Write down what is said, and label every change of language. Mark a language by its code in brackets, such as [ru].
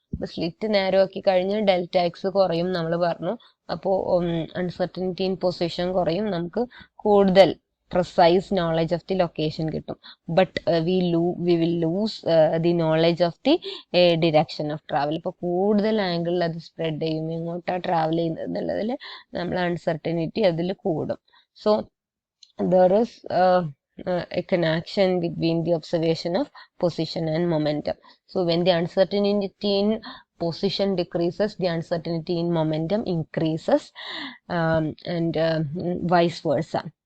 [ml] അപ്പോൾ slit narrow ആക്കി കഴിഞ്ഞാൽ ഡെൽറ്റ എക്സ് കുറയും നമ്മൾ പറഞ്ഞു. അപ്പോൾ അൺസർട്ടനിറ്റി ഇൻ പൊസിഷൻ കുറയും, നമുക്ക് കൂടുതൽ [en] precise knowledge of the location [ml] കിട്ടും. [en] But we will lose the knowledge of the direction of travel. [ml] ഇപ്പോൾ കൂടുതൽ ആംഗിളിൽ അത് സ്പ്രെഡ് ചെയ്യും, എങ്ങോട്ടാണ് ട്രാവൽ ചെയ്യുന്നത് എന്നുള്ളതിൽ നമ്മൾ അൺസർട്ടനിറ്റി അതിൽ കൂടും. [en] So there is a connection between the observation of position and momentum. So when the uncertainty in position decreases, the uncertainty in momentum increases, and vice versa.